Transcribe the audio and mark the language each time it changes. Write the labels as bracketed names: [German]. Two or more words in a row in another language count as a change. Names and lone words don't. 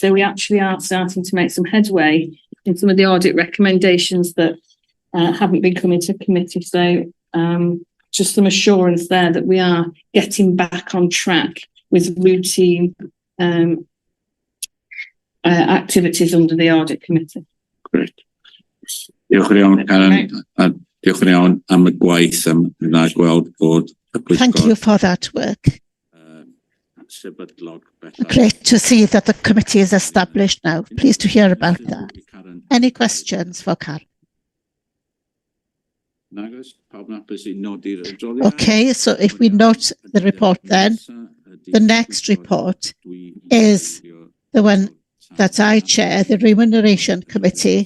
[English] So we actually are starting to make some headway in some of the audit recommendations that haven't been coming to committee. So just some assurance there that we are getting back on track with routine activities under the audit committee. Great. [Welsh] Diolch yn iawn, Karen. A diolch yn iawn am y gwaith am yna gweld bod y pwyllgor. [English] Thank you for that work. Great to see that the committee is established now. Pleased to hear about that. Any questions for Karen? Okay, so if we note the report then, the next report is the one that I chair, the Remuneration Committee.